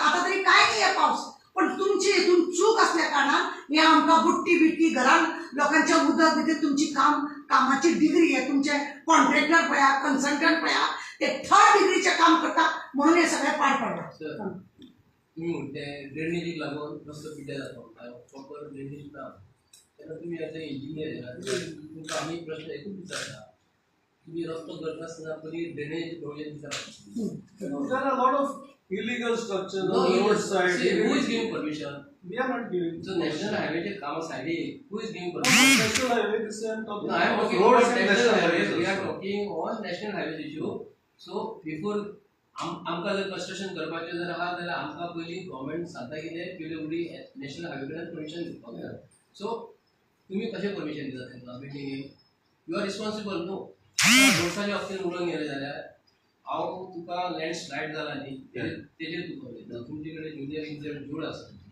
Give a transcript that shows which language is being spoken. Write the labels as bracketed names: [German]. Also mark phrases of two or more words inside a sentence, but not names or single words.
[Konkani] आतां तरी कांय नाही हे पावस पण तुमची हितून चूक असल्या कारणान हे आमकां बुट्टी बिट्टी घरान लोकांच्या उदक भितर तुमची कामाची डिग्री हे तुमचे कॉन्ट्रॅक्टर पळया, कन्सल्टंट पळया ते 3rd डिग्रीचे काम करता म्हणून हे सगळे पाड पडला. ड्रेनेजीक लागून रस्तो पिड्ड्यार जाता. प्रॉपर ड्रेनेज ना तेन्ना तुम्ही [English] as an engineer [Konkani] तुमकां आमी प्रश्न एकूच विचारता. तुम्ही रस्तो करनासतना बरी [English] drainage provision [Konkani] विचारता. [English] There are a lot of illegal structures No, on the roadside. who is giving permission? We are not giving. So national highway [Konkani] चे काम साइडीक [English] who is giving permission? National highway, this I am talking. No, I am talking roads about and national highways. highways. We are talking on national highways issue. So before [Konkani] आमकां जर कन्स्ट्रक्शन करपाचें जर आहा जाल्यार आमकां पयलीं गव्हर्मेंट सांगता कितें पयलीं उडी [English] national highway [Konkani] कडल्यान परमिशन घेवपाक जाय सो तुमी कशें परमिशन दिता तेंकां बिल्डिंगेक [English] you are responsible [Konkani] न्हू रोड्साच्या बाबतींत उलोवंक गेलें जाल्यार हांव तुका [English] land slide [Konkani] जाला न्ही तेजेर तुका उलयता तुमचे कडेन [English] junior engineer [Konkani] जोड आसा